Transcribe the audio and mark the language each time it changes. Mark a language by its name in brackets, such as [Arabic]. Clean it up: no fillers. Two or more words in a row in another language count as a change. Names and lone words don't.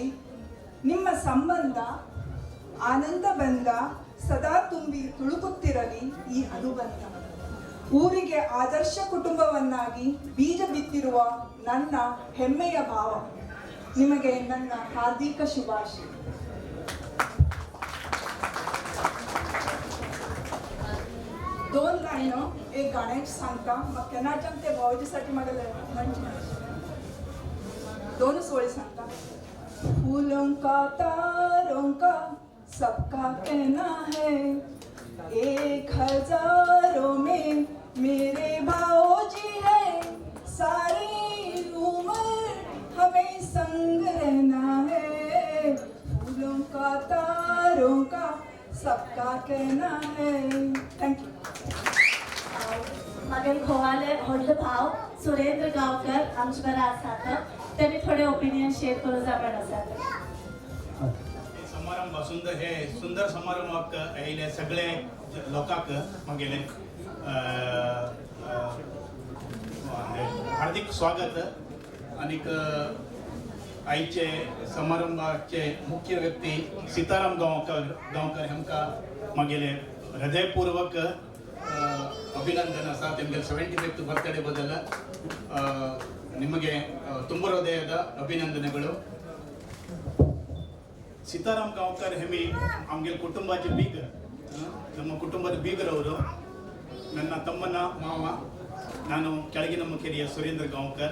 [Kannada] ನಿಮ್ಮ ಸಂಬಂಧ ಆನಂದ ಬಂದ ಸದಾ ತುಂಬಿ ತುಳುಕುತ್ತಿರಲಿ ಈ ಅನುಬಂಧ. ಊರಿಗೆ ಆದರ್ಶ ಕುಟುಂಬವನ್ನಾಗಿ ಬೀಜ ಬಿತ್ತಿರುವ ನನ್ನ ಹೆಮ್ಮೆಯ ಭಾವ. ನಿಮಗೆ ನನ್ನ ಹಾರ್ದಿಕ ಶುಭಾಶಯ. [Konkani] दोन लाईनं एक गाण्याची सांगता मग केन्नाच्यान ते भावजीसाठी म्हाका म्हणचे दोनच ओळी सांगता. [Hindi] फूलों का तारों का सबका कहना है, 1000 में मेरे भाऊजी है, सारी उम्र हमें संग रहना है. फूलों का तारों का सबका कहना है. [English] thank you. [Konkani] मागील घोवाले व्हडलो भाव सुरेंद्र गांवकर आमचे बरा आसात. त्यांनी थोडे [English] opinion share [Konkani] करू जावण आसात. समारंभ हे सुंदर समारंभाक आयिल्ले सगळे लोकांक मागेले हार्दिक स्वागत. आनीक आयचे समारंभाचे मुख्य व्यक्ती सीताराम गांवकर हेमकां मागेले हृदयपूर्वक अभिनंदन आसा तेमगे [English] 75th birthday [Konkani] बद्दल. [Kannada] ನಿಮಗೆ ತುಂಬ ಹೃದಯದ ಅಭಿನಂದನೆಗಳು. ಸೀತಾರಾಮ್ ಗಾಂವ್ಕರ್ ಹೆಮಿ ಆಮ್ಗೆ ಕುಟುಂಬದ ಬೀಗ, ನಮ್ಮ ಕುಟುಂಬದ ಬೀಗರವರು. ನನ್ನ ತಮ್ಮನ ಮಾವ, ನಾನು ಕೆಳಗಿನ ಮುಖೇರಿಯ ಸುರೇಂದ್ರ ಗಾಂವ್ಕರ್.